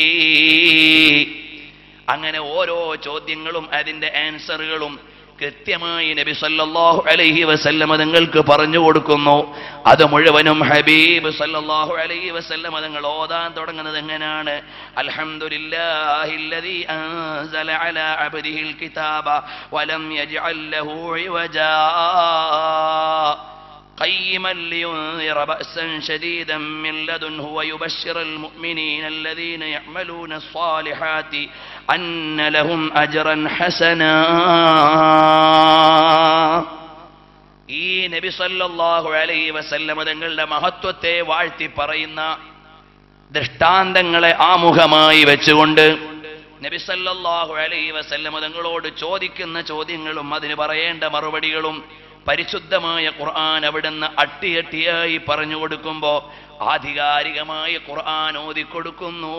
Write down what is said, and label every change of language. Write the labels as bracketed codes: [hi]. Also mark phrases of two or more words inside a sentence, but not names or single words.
[ml] അങ്ങനെ ഓരോ ചോദ്യങ്ങളും അതിന്റെ ആൻസറുകളും കൃത്യമായി നബി [ar] صلى الله عليه وسلم [ml] തങ്ങൾക്ക് പറഞ്ഞു കൊടുക്കുന്നു. അത് മുഴുവനും ഹബീബ് [ar] صلى الله عليه وسلم [ml] തങ്ങൾ ഓതാൻ തുടങ്ങുന്നത് എങ്ങനെയാണ്? [ar] الحمد لله الذي أنزل على عبده الكتاب ولم يجعل له عوجا قيما لينذر بأسا شديدا من لدنه ويبشر المؤمنين الذين يعملون الصالحات أن لهم أجرا حسنا. [ml] ഈ നബി [ar] صلى الله عليه وسلم [ml] തങ്ങളുടെ മഹത്വത്തെ വാഴ്ത്തി പറയുന്ന ദൃഷ്ടാന്തങ്ങളെ ആമുഖമായി വെച്ചുകൊണ്ട് നബി [ar] صلى الله عليه وسلم [ml] തങ്ങളോട് ചോദിക്കുന്ന ചോദ്യങ്ങളും അതിന് പറയേണ്ട മറുപടികളും പരിശുദ്ധമായ ഖുർആൻ അവിടുന്ന് അട്ടിയട്ടിയായി പറഞ്ഞു കൊടുക്കുമ്പോൾ ആധികാരികമായി ഖുർആൻ ഓതിക്കൊടുക്കുന്നു.